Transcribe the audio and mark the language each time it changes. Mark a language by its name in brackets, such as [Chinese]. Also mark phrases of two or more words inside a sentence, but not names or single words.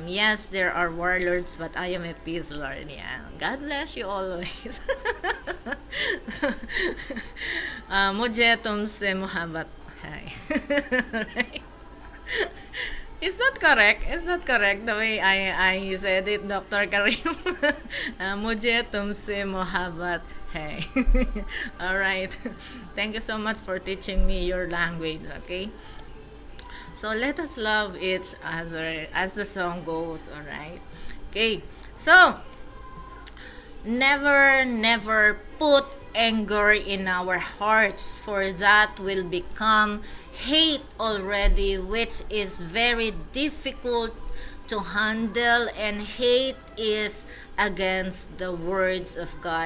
[English] Yes, there are warlords, but I am a peace lord. Yeah. God bless you always. [Hindi] मुझे तुमसे मोहब्बत है. [English] Right? Is that correct? Is that correct the way I said it, Dr. Karim? [Hindi] मुझे तुमसे मोहब्बत है. [English] All right. Thank you so much for teaching me your language, okay? So, let us love each other as the song goes, alright? Okay, so, never put anger in our hearts, for that will become hate already, which is very difficult to handle, and hate is against the words of God.